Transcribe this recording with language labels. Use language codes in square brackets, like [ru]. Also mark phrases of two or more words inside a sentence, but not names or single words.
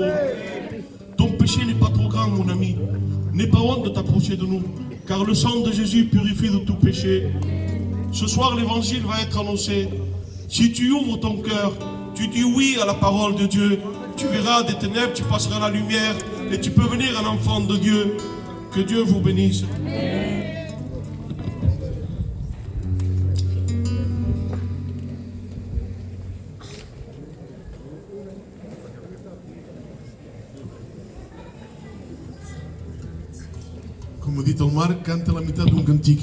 [fr] Ton péché n'est pas trop grand, mon ami. N'aie pas honte de t'approcher de nous, car le sang de Jésus purifie de tout péché. Ce soir, l'évangile va être annoncé. Si tu ouvres ton cœur, tu dis oui à la parole de Dieu, tu verras des ténèbres, tu passeras à la lumière, et tu peux venir un enfant de Dieu. Que Dieu vous bénisse. [ca] Com ha dit el Marc, canta la meitat d'un cantic.